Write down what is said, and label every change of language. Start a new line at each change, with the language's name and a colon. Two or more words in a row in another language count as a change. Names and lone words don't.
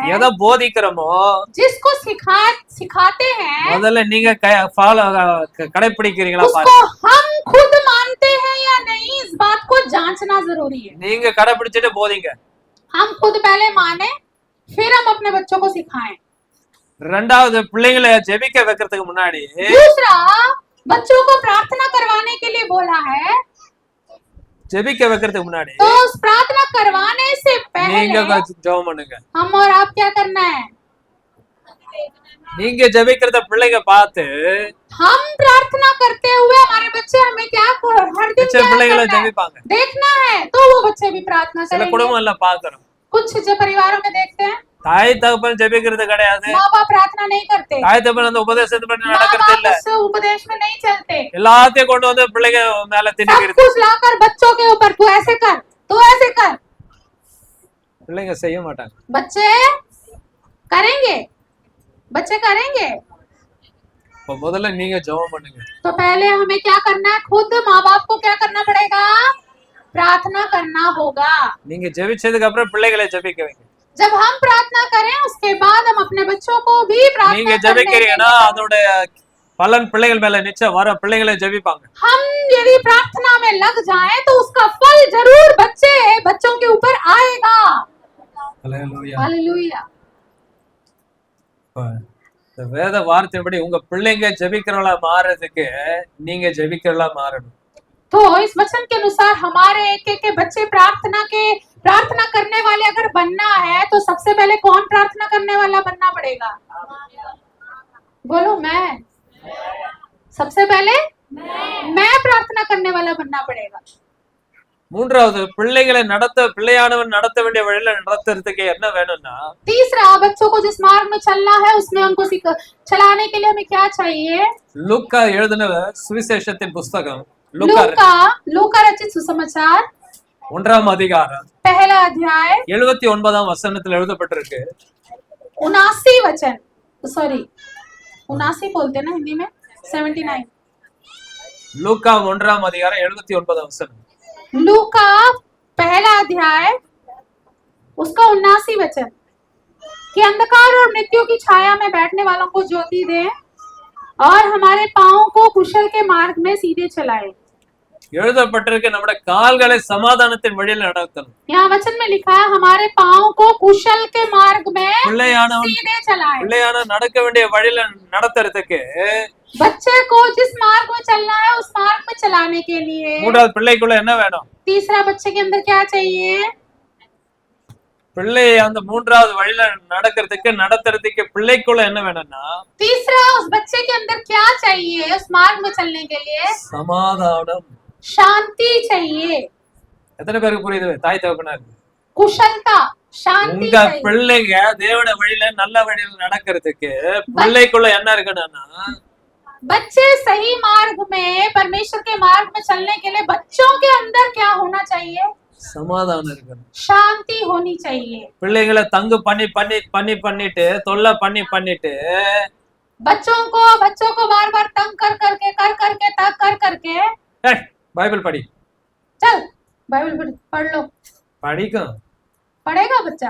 Tamil: எதை போதிக்கிறோமோ
Hindi: जिसको सिखाते हैं
Tamil: முதல்ல நீங்க ஃபாலோ கடைபிடிக்கிறீங்களா
Hindi: उसको
Tamil: பாருங்க.
Hindi: हम खुद मानते हैं या नहीं, इस बात को जांचना जरूरी है।
Tamil: நீங்க கடைபிடிச்சிட்டு போதிங்க.
Hindi: हम खुद पहले माने फिर हम अपने बच्चों को सिखाएं।
Tamil: ரெண்டாவது பிள்ளைங்களை ஜெபிக்க வைக்கிறதுக்கு முன்னாடி
Hindi: दूसरा, बच्चों को प्रार्थना करवाने के लिए बोला है,
Tamil: ஜெபிக்க வைக்கிறதுக்கு முன்னாடி
Hindi: तो उस प्रार्थना करवाने से
Tamil: நீங்க
Hindi: पहले
Tamil: ஜெபம் பண்ணுங்க.
Hindi: हम और आप क्या करना है?
Tamil: நீங்க ஜெபிக்கிறத பிள்ளைங்க பார்த்து
Hindi: हम प्रार्थना करते हुए हमारे बच्चे हमें क्या हर दिन
Tamil: மிச்ச
Hindi: क्या
Tamil: பிள்ளைகளை
Hindi: करना है?
Tamil: ஜெபிப்பாங்க.
Hindi: देखना है, तो वो बच्चे भी प्रार्थना
Tamil: சில
Hindi: करेंगे।
Tamil: குடும்பம் எல்லாம் பாக்குறோம்,
Hindi: कुछ जो परिवारों में देखते हैं,
Tamil: தாய் தகப்பன் ஜெபிக்கிறது கிடையாது.
Hindi: माँ बाप प्रार्थना नहीं करते,
Tamil: தாய் தகப்பன் அந்த உபதேசத்தை பண்ணி
Hindi: माँ
Tamil: நடக்கிறது
Hindi: बाप
Tamil: இல்ல.
Hindi: उस उपदेश में नहीं चलते।
Tamil: எல்லாத்தையும் கொண்டு வந்து பிள்ளைங்க மேல
Hindi: सब
Tamil: திணிக்கிறது.
Hindi: कुछ लाकर बच्चों के ऊपर तू ऐसे कर, तू ऐसे कर।
Tamil: பிள்ளைங்க செய்ய மாட்டாங்க.
Hindi: बच्चे करेंगे, बच्चे करेंगे।
Tamil: இப்ப முதல்ல நீங்க ஜெபம் பண்ணுங்க.
Hindi: तो पहले हमें क्या करना है? खुद माँ बाप को क्या करना पड़ेगा? प्रार्थना करना होगा।
Tamil: நீங்க ஜெபிச்சதுக்கு அப்புறம் பிள்ளைகளை ஜெபிக்க வைங்க.
Hindi: जब हम प्रार्थना करें उसके बाद हम अपने बच्चों को भी
Tamil: நீங்க
Hindi: प्रार्थना करने
Tamil: ஜெபிக்கிறீங்கன்னா
Hindi: देंगे।
Tamil: அதோட பலன் பிள்ளைகள் மேல நிச்சயம் வர. பிள்ளைகளை ஜெபிப்பாங்க.
Hindi: हम यदि प्रार्थना में लग जाएं तो उसका फल जरूर बच्चों के ऊपर आएगा।
Tamil: அல்லேலூயா.
Hindi: हालेलुया।
Tamil: இந்த வேத வார்த்தைப்படி உங்க பிள்ளைங்க ஜெபிக்கிறவளா மாறுறதுக்கு நீங்க ஜெபிக்கிறவளா மாறணும்.
Hindi: तो इस वचन के अनुसार हमारे एक एक के बच्चे प्रार्थना करने वाले अगर बनना है तो सबसे पहले कौन प्रार्थना करने वाला बनना पड़ेगा? बोलो मैं। सबसे पहले मैं प्रार्थना करने वाला बनना पड़ेगा।
Tamil: மூன்றாவது, பிள்ளையானவன் நடத்த வேண்டிய வழியில நடத்துறதுக்கு என்ன வேணும்னா,
Hindi: तीसरा, बच्चों को जिस मार्ग में चलना है उसमें उनको चलाने के लिए हमें क्या चाहिए?
Tamil: லூக்கா எழுதின சுவிசேஷத்தின் புஸ்தகம்,
Hindi: लूका रचित सुसमाचार
Tamil: 1ஆம் அதிகாரம்
Hindi: पहला अध्याय
Tamil: 79ஆம் வசனத்தில் எழுதப்பட்டிருக்கு.
Hindi: 79 वचन, सॉरी 79 बोलते ना हिंदी में, 79।
Tamil: லூக்கா 1ஆம் அதிகாரம் 79ஆம் வசனம்.
Hindi: लूका पहला अध्याय उसका 79 वचन कि अंधकार और मृत्यु की छाया में बैठने वालों को ज्योति दे और हमारे पांवों को कुशल के मार्ग में सीधे चलाए।
Tamil: எழுதப்பட்டிருக்கு, நம்முடைய கால்களை சமாதானத்தின் வழியில் நடத்தணும்.
Hindi: यहाँ वचन में लिखा है हमारे पांवों को कुशल के मार्ग में सीधे चलाए।
Tamil: பிள்ளையானவன் நடக்க வேண்டிய வழியில நடத்துறதுக்கு,
Hindi: बच्चे को जिस मार्ग में चलना है उस मार्ग में चलाने के लिए,
Tamil: மூன்றாவது பிள்ளைக்குள்ள என்ன வேணும்?
Hindi: तीसरा, बच्चे के अंदर क्या चाहिए?
Tamil: பிள்ளை அந்த மூன்றாவது வழியில நடத்துறதுக்கு பிள்ளைக்குள்ள என்ன வேணும்னா,
Hindi: तीसरा, उस बच्चे के अंदर क्या चाहिए उस मार्ग में चलने के लिए?
Tamil: சமாதானம்,
Hindi: शांति चाहिए।
Tamil: எத்தனை பேருக்கு புரியுது? தாய் தகப்பனார்,
Hindi: कुशलता, शांति
Tamil: உங்க
Hindi: चाहिए।
Tamil: பிள்ளைங்க தேவன வழியில நல்ல வழியில நடக்கிறதுக்கு பிள்ளைக்குள்ள என்ன இருக்கணும்னா,
Hindi: बच्चे सही मार्ग में परमेश्वर के मार्ग में चलने के लिए बच्चों के अंदर क्या होना चाहिए?
Tamil: சமாதானம் இருக்கணும்.
Hindi: शांति होनी चाहिए।
Tamil: பிள்ளைகளை தங்கு பண்ணிட்டு தொல்லை பண்ணிட்டு
Hindi: बच्चों को बार बार तंग कर करके
Tamil: ஏய், பைபிள் படி,
Hindi: चल बाइबल पढ़ लो।
Tamil: படிக்கும்,
Hindi: पढ़ेगा बच्चा,